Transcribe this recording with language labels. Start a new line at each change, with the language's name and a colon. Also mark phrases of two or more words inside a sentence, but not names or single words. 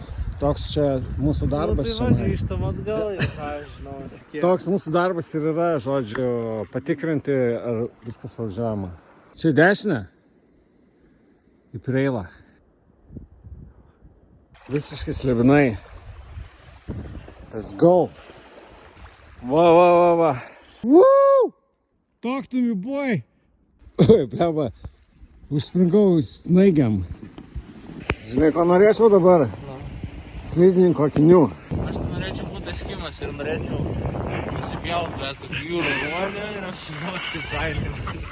Lithuanian: Toks čia mūsų darbas. Nu, tai va, grįžtam atgal, jau ką aš žinau. Toks mūsų darbas ir yra, žodžiu, patikrinti, ar viskas važiuojama. Čia į dešinę? Į Preilą. Visiškai Slivinai.
English: Let's go. Va. Woo! Talk to me, boy.
Lithuanian: Oi, bleba. Užspringau snaigiam. Žinai, ko norėčiau dabar? Slidininko akinių. Aš norėčiau būti eskimas ir norėčiau nusipjauti bet kokį jūrų ruonį ir apsinuoti kaip kailinis.